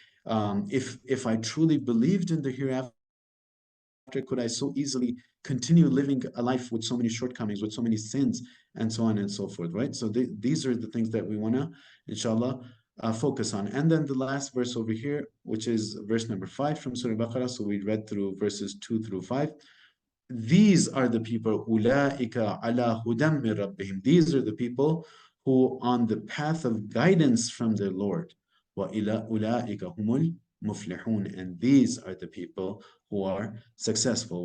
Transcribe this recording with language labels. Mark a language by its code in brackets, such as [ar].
[en] If I truly believed in the hereafter, could I so easily continue living a life with so many shortcomings, with so many sins, and so on and so forth, right? So these are the things that we want to, inshallah, focus on. And then the last verse over here, which is verse number 5 from Surah Baqarah. So we read through verses 2 through 5. These are the people, [ar] أُولَٰئِكَ عَلَىٰ هُدًى مِّن رَبِّهِمْ. [en] These are the people who on the path of guidance from their Lord. [ar] وَأُولَٰئِكَ هُمُ الْمُفْلِحُونَ. [en] And these are the people who are successful.